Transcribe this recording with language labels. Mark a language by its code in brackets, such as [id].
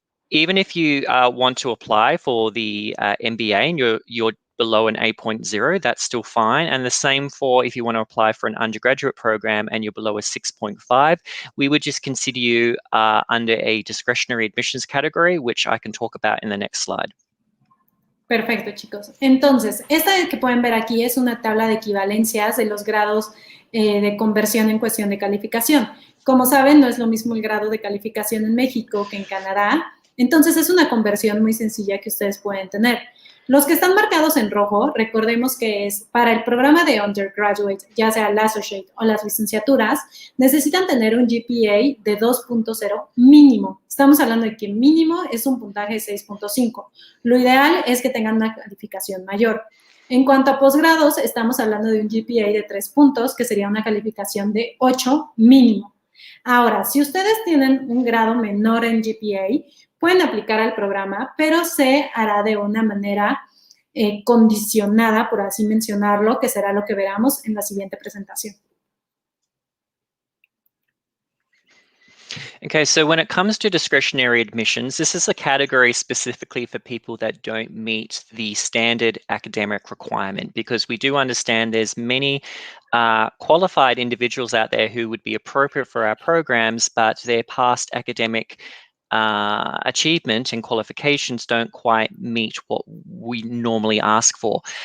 [en] Even if you want to apply for the MBA and you're below an 8.0, that's still fine. And the same for if you want to apply for an undergraduate program and you're below a 6.5, we would just consider you under a discretionary admissions category, which I can talk about in the next slide. [es] Perfecto, chicos. Entonces, esta que pueden ver aquí es una tabla de equivalencias de los grados de conversión en cuestión de calificación. Como saben, no es lo mismo el grado de calificación en México que en Canadá. Entonces, es una conversión muy sencilla que ustedes pueden tener. Los que están marcados en rojo, recordemos que es para el programa de Undergraduate, ya sea el Associate o las licenciaturas, necesitan tener un GPA de 2.0 mínimo. Estamos hablando de que mínimo es un puntaje de 6.5. Lo ideal es que tengan una calificación mayor. En cuanto a posgrados, estamos hablando de un GPA de 3 puntos, que sería una calificación de 8 mínimo. Ahora, si ustedes tienen un grado menor en GPA, pueden aplicar al programa, pero se hará de una manera condicionada, por así mencionarlo, que será lo que veremos en la siguiente presentación. [en] Okay, so when it comes to discretionary admissions, this is a category specifically for people that don't meet the standard academic requirement, because we do understand there's many qualified individuals out there who would be appropriate for our programs, but their past academic achievement and qualifications don't quite meet what we normally ask for.